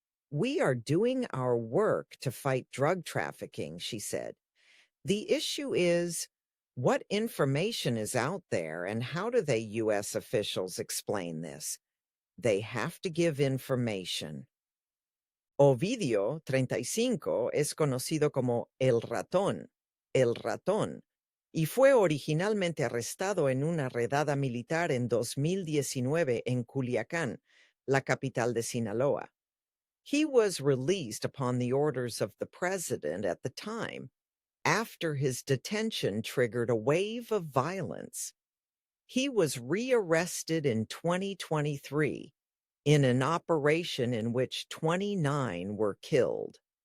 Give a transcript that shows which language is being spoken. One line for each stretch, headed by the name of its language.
English: "We are doing our work to fight drug trafficking," she said. "The issue is What information is out there, and how do they U.S. officials explain this? They have to give information.
Spanish: Ovidio 35 es conocido como el ratón, y fue originalmente arrestado en una redada militar en 2019 en Culiacán, la capital de Sinaloa.
English: He was released upon the orders of the president at the time, after his detention triggered a wave of violence. He was rearrested in 2023 in an operation in which 29 were killed.